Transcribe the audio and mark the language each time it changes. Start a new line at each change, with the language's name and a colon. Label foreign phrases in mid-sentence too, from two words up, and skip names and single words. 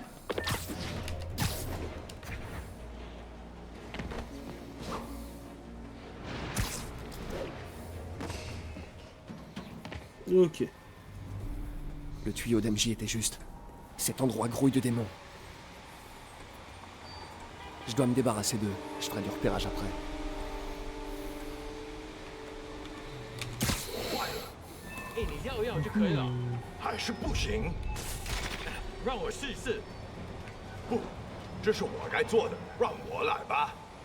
French: Ok. Le tuyau d'MJ était juste. Cet endroit grouille de démons. Je dois me débarrasser d'eux. Je ferai du repérage après.
Chinese: 你要要就可以了，还是不行？让我试一试。不，这是我该做的，让我来吧。